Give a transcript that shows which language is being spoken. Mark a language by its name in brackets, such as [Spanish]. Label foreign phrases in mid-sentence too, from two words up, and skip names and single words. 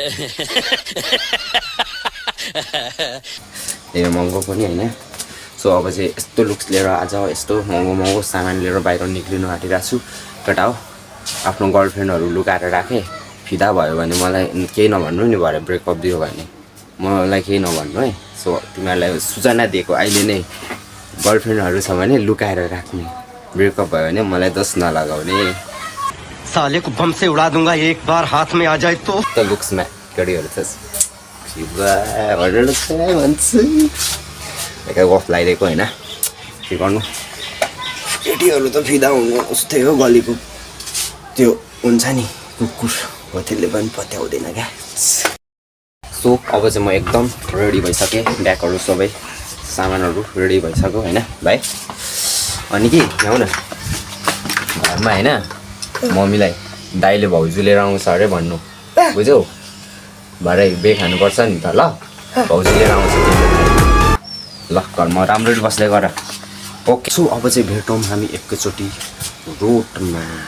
[Nepali] धेरै महँगो पनि हैन सो अब चाहिँ यस्तो लुक्स लिएर आज यस्तो महँगो सामान लिएर बाहिर निक्लिनु आँटिरहेको छु केटा हो आफ्नो गर्लफ्रेन्डहरू लुकाएर राखेँ फिदा भयो भने मलाई केही नभन्नु नि भरे ब्रेकअप दियो भने मलाई केही नभन्नु है सो तिमीहरूलाई सूचना दिएको अहिले नै गर्लफ्रेन्डहरू छ भने लुकाएर राख्ने ब्रेकअप भयो भने मलाई दोष नलगाउने [Hindi] साले को बम से उड़ा दूंगा एक बार हाथ में आ जाए तो [Nepali] त लुक्समा केटीहरू छ भन्छु एका गफ लगाइदिएको होइन के गर्नु केटीहरू त फिदा हुनु उस्तै हो गलीको त्यो हुन्छ नि कुकुर हो त्यसले पनि पत्याउँदैन क्या सो अब चाहिँ म एकदम रेडी भइसकेँ ब्यागहरू सबै सामानहरू रेडी भइसक्यो होइन भाइ अनि के ल्याउ न घरमा होइन मम्मीलाई दाइले भाउजू लिएर आउँछ अरे भन्नु बुझ्यौ भरे बे खानुपर्छ नि त ल भाउजू लिएर आउँछ ल घरमा राम्ररी बस्दै गर [English] okay so [Nepali] अब चाहिँ भेटौँ हामी एकैचोटि रोडमा